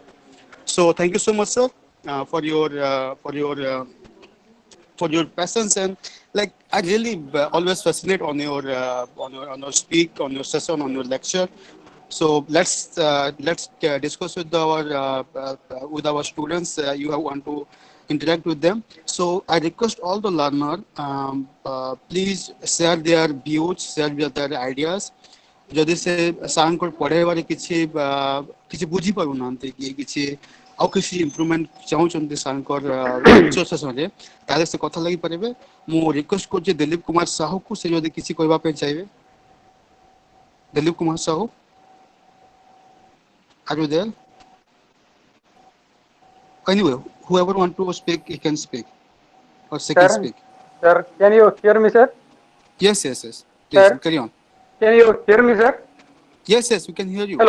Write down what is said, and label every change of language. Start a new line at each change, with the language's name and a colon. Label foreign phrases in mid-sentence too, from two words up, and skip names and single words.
English: So thank you so much, sir, for your presence, and like I really always fascinate on your speak, on your session, on your lecture. So let's discuss with our students. You have want to interact with them. So I request all the learner, please share their views, share their ideas.
Odia: ଯଦି ସେ ସାର୍ଙ୍କ ପଢ଼ାଇବାରେ କିଛି ବୁଝିପାରୁନାହାନ୍ତି କି କିଛି ଆଉ କିଛି ଇମ୍ପ୍ରୁଭମେଣ୍ଟ ଚାହୁଁଛନ୍ତି ସାର୍ଙ୍କର
English: lecture sessionରେ,
Odia: ତାହେଲେ ସେ କଥା ଲାଗିପାରିବେ। ମୁଁ ରିକ୍ୱେଷ୍ଟ କରୁଛି ଦିଲ୍ଲୀପ କୁମାର ସାହୁକୁ, ସେ ଯଦି କିଛି କହିବା ପାଇଁ ଚାହିଁବେ। ଦିଲ୍ଲୀପ କୁମାର ସାହୁ,
English: are you there? Anyway, whoever want to speak, he can speak, or she can Sir, speak. sir, can you hear me, sir? Yes, yes, yes. Please Sir, carry on. can you hear me, sir? Yes, yes, we can hear you.